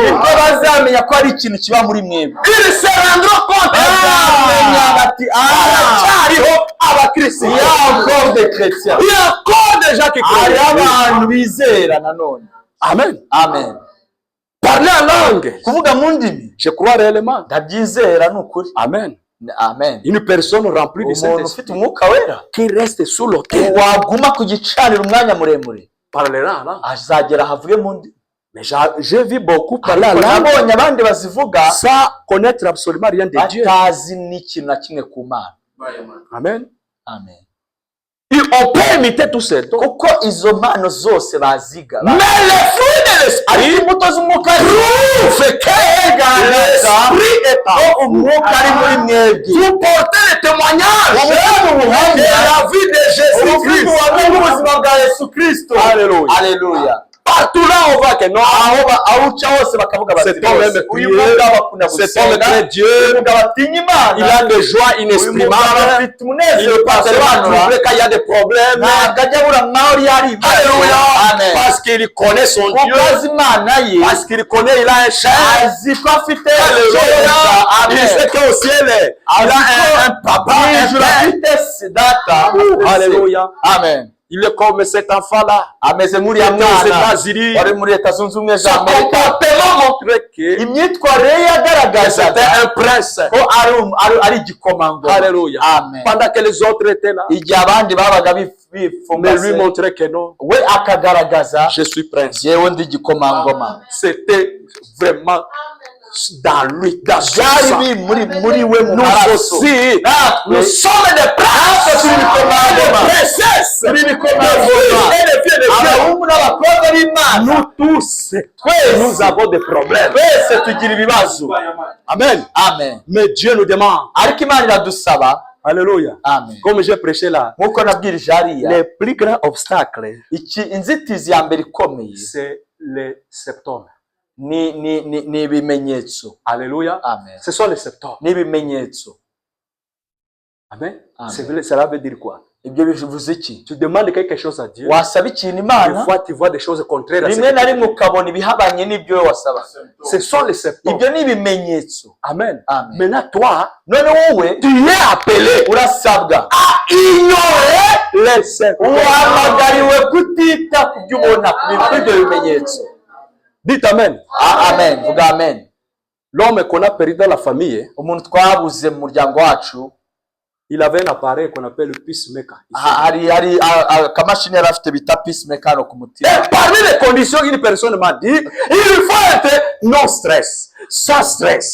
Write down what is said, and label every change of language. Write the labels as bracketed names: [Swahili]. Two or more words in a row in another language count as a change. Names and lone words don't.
[Kinyarwanda] nibwo bazamenya ko ari ikintu kiba muri mwebwe. [French] Ils se rendront compte. [Kinyarwanda] Bazamenya bati hariho abakristo. [French] il y a encore des chrétiens. Il y a encore des gens qui [Kinyarwanda] hari [French] croient. [Kinyarwanda] abantu bizera nanone. Amen. Amen. [French] Parler en langue. [Kinyarwanda] Kuvuga mu ndimi [French] Je crois réellement. [Kinyarwanda] ndabyizera ni ukuri. Amen. Amen. [French] Une personne remplie du [Kinyarwanda] Umuntu [French] Saint-Esprit [Kinyarwanda] ufite umwuka wera [French] qui reste sous l'autel [Kinyarwanda] waguma ku gicaniro umwanya muremure [French] parlera là. [Kinyarwanda] azagera havuge mu ndi. [French] Mais j'ai vu beaucoup parler à [Kinyarwanda] Ariko [French] langue [Kinyarwanda] nabonye abandi bazivuga [French] sans connaître absolument rien de Dieu. [Kinyarwanda] batazi n'ikintu na kimwe ku Mana. Amen. Amen. [French] On peut imiter tous ces dons. [Kinyarwanda] Kuko izo mpano zose baziga. [French] Mais les fruits de l'esprit [Kinyarwanda] imbuto z'umwuka [French] prouvent que l'esprit est en [Kinyarwanda] umwuka ari muri mwebwe. [French] vous portez le témoignage de la vie de Jésus-Christ. [Kinyarwanda] Ubuzima bwa Yesu Kristo. [French] Alléluia. Alléluia. Partout là on voit que non, [Kinyarwanda] aho uca hose bakavuga bati [French] cet homme aime [Kinyarwanda] uyu [French] prier, [Kinyarwanda] mugabo akunda [French] cet homme [Kinyarwanda] gusenga, [French] craint Dieu, [Kinyarwanda] uyu mugabo atinya Imana, [French] il a des joies [Kinyarwanda] uyu mugabo [French] inexprimables, [Kinyarwanda] afite [French] il [Kinyarwanda] umunezero [French] ne passe pas [Kinyarwanda] utasobanura, [French] trouver quand il y a des problèmes. [Kinyarwanda] ntabwo ajya abura nkaho yari Imana. Alléluia. Amen. [French] Parce qu'il connaît son [Kinyarwanda] Kuko [French] Dieu, [Kinyarwanda] azi Imana ye, [French] parce qu'il connaît, il a un chef. [Kinyarwanda] azi ko afite Alléluia. [French] Il sait qu'au ciel, il a un papa, un [Kinyarwanda] ijuru [French] père. [Kinyarwanda] afite data. Alléluia. Amen. [French] Il est comme cet enfant-là. [Kinyarwanda] Ameze nk'uriya [French] Aux [Kinyarwanda] mwana [French] États-Unis. [Kinyarwanda] wari muri Leta Zunze Ubumwe za [French] Son [Kinyarwanda] Amerika. [French] comportement montrait que [Kinyarwanda] Imyitwarire ye [French] c'était [Kinyarwanda] yagaragazaga [French] un prince. [Kinyarwanda] ko ari igikomangoma. Alléluia. Amen. [French] Pendant que les autres étaient là. [Kinyarwanda] Igihe abandi babaga [French] Mais lui [Kinyarwanda] bifumbase, [French] montrait que non. [Kinyarwanda] we akagaragaza [French] Je suis prince. [Kinyarwanda] yewe ndi igikomangoma. [French] C'était vraiment dans lui, dans son [Kinyarwanda] Byari [French] sang. [Kinyarwanda] biri muri we mu [French] Nous [Kinyarwanda] maraso. [French] aussi, nous [Kinyarwanda] Natwe [French] sommes des princes, [Kinyarwanda] turi ibikomangoma. [French] des princesses, [Kinyarwanda] turi [French] des [Kinyarwanda] ibikomangoma. [French] filles et des filles de Dieu. [Kinyarwanda] Abahungu n'abakobwa b'Imana. Nous tous, nous avons des problèmes. Twese tugira ibibazo. Amen. Amen. [French] Mais Dieu nous demande, [Kinyarwanda] Ariko Imana iradusaba. [French] alléluia, Amen. comme j'ai prêché là, [Kinyarwanda] Nk'uko nabwirije hariya, [French] les plus grands obstacles, [Kinyarwanda] inzitizi ya mbere ikomeye [French] c'est les symptômes. [Kinyarwanda] ni ibimenyetso. Alléluia. Amen. [French] Ce sont les symptômes. [Kinyarwanda] Ni ibimenyetso. Amen. Amen. [French] Cela veut dire quoi? [Kinyarwanda] Ibyo bivuze iki? [French] Tu demandes quelque chose à Dieu. [Kinyarwanda] Wasaba ikintu [French] Des [Kinyarwanda] Imana, [French] fois, tu vois des choses contraires à ce [Kinyarwanda] rimwe na [French] que [Kinyarwanda] rimwe ukabona ibihabanye n'ibyo wowe wasaba. [French] ce sont les symptômes. [Kinyarwanda] Ibyo ni ibimenyetso. Amen. Amen. [French] Maintenant, toi, [Kinyarwanda] None wowe [French] tu es appelé [Kinyarwanda] urasabwa, [French] à ignorer les symptômes. [Kinyarwanda] uhamagariwe kutita ku byo ubona, ku bintu by'ibyo bimenyetso. [French] Dites Amen. [Kinyarwanda] Amen. Vuga amen. [French] L'homme qu'on a perdu dans la famille, [Kinyarwanda] Umuntu twabuze mu muryango wacu, [French] il avait un appareil qu'on appelle le peacemaker. [Kinyarwanda] hari akamashini yari afite bita peacemaker hano ku mutima. [French] Et parmi les conditions qu'une personne m'a dit, il faut être non stress, sans stress.